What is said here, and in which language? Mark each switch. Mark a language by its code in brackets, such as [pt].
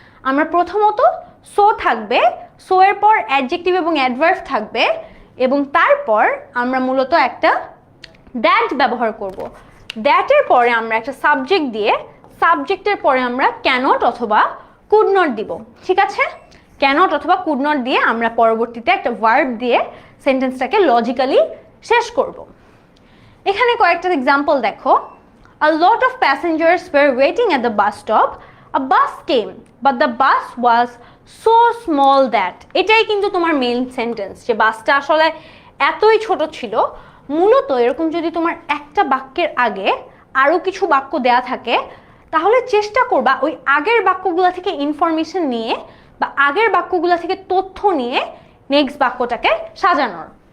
[bn] আমরা প্রথমত সো থাকবে, সো এর পর অ্যাডজেক্টিভ এবং অ্যাডভার্ব থাকবে, এবং তারপর আমরা মূলত একটা দ্যাট ব্যবহার করব। দ্যাটের পরে আমরা একটা সাবজেক্ট দিয়ে, সাবজেক্টের পরে আমরা ক্যানট অথবা কুড নট দিব। ঠিক আছে, ক্যানট অথবা কুড নট দিয়ে আমরা পরবর্তীতে একটা ভার্ব দিয়ে সেন্টেন্সটাকে লজিক্যালি শেষ করব। এখানে কয়েকটা এক্সাম্পল দেখো। [en] A lot of passengers were waiting at the bus stop. A bus came, but the bus was so small that, [bn] এটাই কিন্তু তোমার মেইন সেন্টেন্স, যে বাসটা আসলে এতই ছোট ছিল। মূলত এরকম যদি তোমার একটা বাক্যের আগে আরও কিছু বাক্য দেয়া থাকে, তাহলে চেষ্টা করবা ওই আগের বাক্যগুলো থেকে ইনফরমেশন নিয়ে বা আগের বাক্যগুলো থেকে তথ্য নিয়ে নেক্সট বাক্যটাকে সাজানোর।